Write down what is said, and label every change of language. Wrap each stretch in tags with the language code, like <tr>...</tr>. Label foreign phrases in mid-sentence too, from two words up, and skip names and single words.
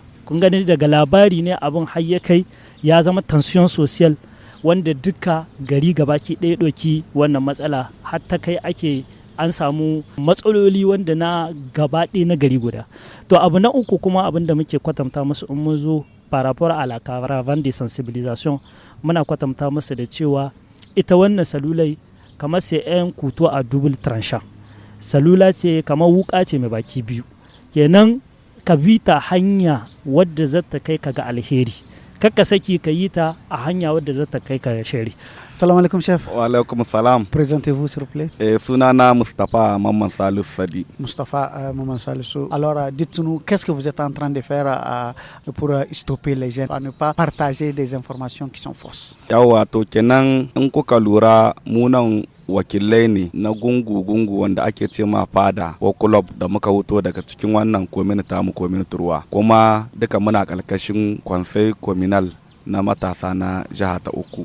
<ha>Kun gani daga labari ne abun har ya kai ya zama</ha> <fr>tension social</fr> <ha>wanda duka gari gabaki ɗaya ɗauki wannan matsala, har ta kai ake an samu matsaloli wanda na gabaɗe na gari guda. To abu na uku kuma abin da muke kwatanta musu in mun zo</ha> <fr>par rapport à la caravane de sensibilisation,</fr> <ha>muna kwatanta musu da cewa ita wannan salulai kamar sai 'yan kuto</ha> <fr>a double tranchant,</fr> <ha>salula ce kamar wuka ce mai baki biyu, kenan ka bi ta hanya wadda za ta kai ka ga alheri, kakka saki ka yi ta a hanya wadda za ta kai ka ga shari.</ha> <ar>Salam alaikum chef. Wa alaikum salam.</ar> <fr>Présentez-vous s'il vous plaît.</fr> <ha>Sunana Mustapha Mamman Salisu Sadi. Mustapha Mamman Salisu.</ha> <fr>Alors dites-nous, qu'est-ce que vous êtes en train de faire pour stopper les gens à ne pas partager des informations qui sont fausses?</fr> <ha>Yawa to kenan in kuka lura mu nan wakilai ne na gungu-gungu wanda ake ce ma fada ko club da muka wuto daga cikin wannan community mu community ruwa, kuma duka muna kalkashin</ha> <fr>conseil communal</fr> <ha>na matasa na jiha ta uku.</ha>